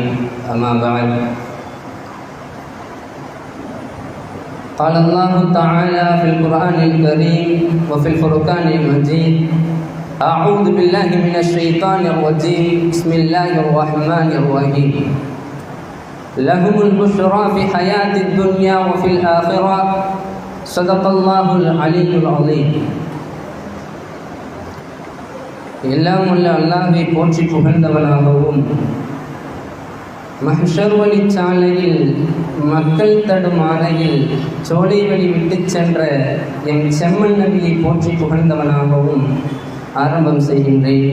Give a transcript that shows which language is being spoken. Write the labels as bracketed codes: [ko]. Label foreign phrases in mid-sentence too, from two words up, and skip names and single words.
[ar] أما بعد، قال الله تعالى في القرآن الكريم وفي الفرقان المجيد: أعوذ بالله من الشيطان الرجيم، بسم الله الرحمن الرحيم. لهم البشرى في حياة الدنيا وفي الآخرة، صدق الله العلي العظيم. [ta] எல்லாம் உள்ள அல்லாஹ்வை போற்றி புகழ்ந்தவனாகவும், மஹ்ஷர் வழி சாலையில் மக்கள் தடுமாறையில் சோலை வழி விட்டு சென்ற என் செம்மன் நபியை போற்றி புகழ்ந்தவனாகவும் ஆரம்பம் செய்கின்றேன்.